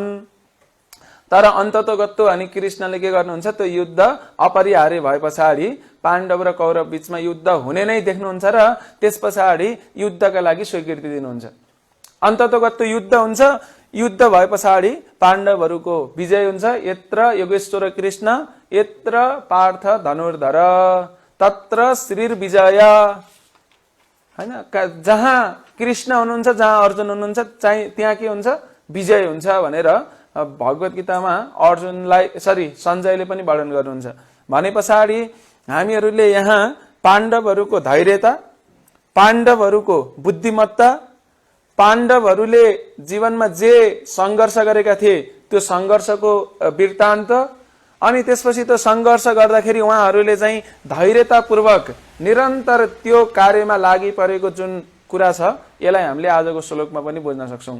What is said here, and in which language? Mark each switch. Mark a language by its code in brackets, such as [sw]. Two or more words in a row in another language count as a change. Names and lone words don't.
[ne] तर अन्ततोगत्तो अनि कृष्णले के गर्नुहुन्छ? त्यो युद्ध अपरिहार्य भए पछाडि पाण्डव र कौरव बीचमा युद्ध हुने नै देख्नुहुन्छ र त्यस पछाडि युद्धका लागि स्वीकृति दिनुहुन्छ। अन्ततोगत्तो युद्ध हुन्छ। युद्ध भए पछाडि पाण्डवहरूको विजय हुन्छ। [sa] यत्र योगेश्वर कृष्ण यत्र पार्थ धनुर्धर तत्र श्रीर विजय हैन। [ne] जहाँ कृष्ण हुनुहुन्छ, जहाँ अर्जुन हुनुहुन्छ, त्यहाँ के हुन्छ? विजय हुन्छ भनेर भगवत गीतामा सञ्जयले पनि वर्णन गर्नुहुन्छ। भने पछाडि हामीहरूले यहाँ पाण्डवहरूको धैर्यता, पाण्डवहरूको बुद्धिमत्ता, पाण्डवहरूले जीवनमा जे संघर्ष गरेका थिए त्यो संघर्षको वृत्तान्त अनि त्यसपछि त्यो संघर्ष गर्दाखेरि उहाँहरूले चाहिँ धैर्यतापूर्वक निरन्तर त्यो कार्यमा लागि परेको जुन कुरा छ यसलाई हामीले आजको श्लोकमा पनि बुझ्न सक्छौं।